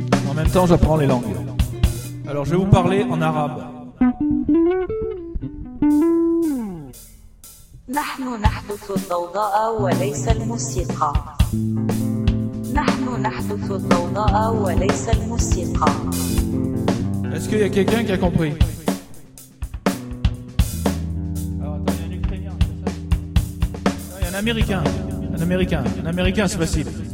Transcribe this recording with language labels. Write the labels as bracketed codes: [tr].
[fr] En même temps, j'apprends les langues. Alors, je vais vous parler en arabe. [ar] نحن نحدث الضوضاء وليس الموسيقى. نحن نحدث الضوضاء وليس الموسيقى. [fr] Est-ce qu'il y a quelqu'un qui a compris? Il y a un Américain. Un Américain. Un Américain, c'est facile.